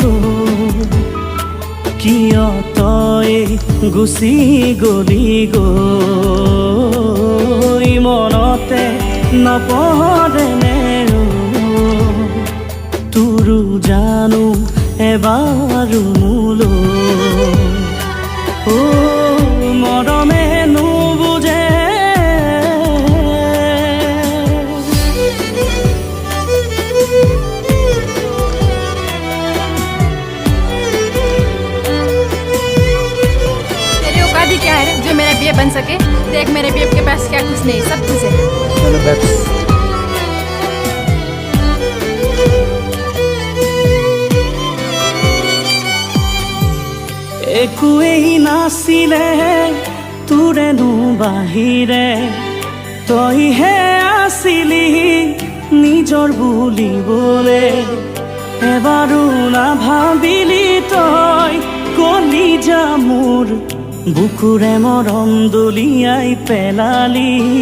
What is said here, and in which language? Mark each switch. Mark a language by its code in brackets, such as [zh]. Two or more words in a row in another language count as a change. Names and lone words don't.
[as] কিয় তই গুচি গলি গৈ মনতে নপৰে তোৰো জানো এবাৰ মোলৈ মৰমে নুবুজে [hi] तेरी औकात ही क्या है जो मेरा बीए बन सके? देख मेरे बीए के पास क्या कुछ नहीं, सब कुछ है। चलो बैठ [as] একোৱেই নাছিলে তোৰেনো বাহিৰে তইহে আছিলি নিজৰ বুলিবলে এবাৰো নাভাবিলি তই কলিজা মোৰ বুকুৰে মৰম দলিয়াই পেলালি